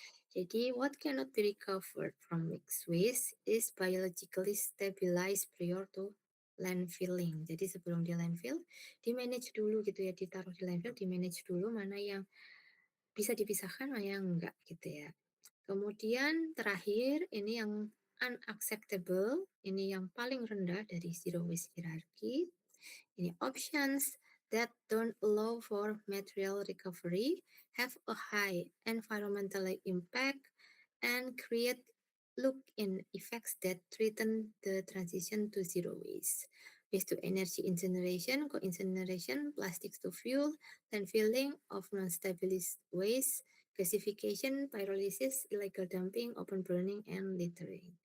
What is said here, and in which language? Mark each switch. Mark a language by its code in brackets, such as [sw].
[en] Jadi, what cannot be recovered from mixed waste is biologically stabilized prior to landfilling. [id] Jadi, sebelum di landfill, di-manage dulu gitu ya, ditaruh di landfill, di-manage dulu mana yang bisa dipisahkan, mana yang enggak gitu ya. Kemudian terakhir, ini yang unacceptable, ini yang paling rendah dari zero waste hierarchy. [en] Ini options that don't allow for material recovery, have a high environmental impact, and create look-in effects that threaten the transition to zero waste. Waste to energy incineration, co-incineration, plastics to fuel, landfilling of non-stabilized waste, gasification, pyrolysis, illegal dumping, open burning, and littering.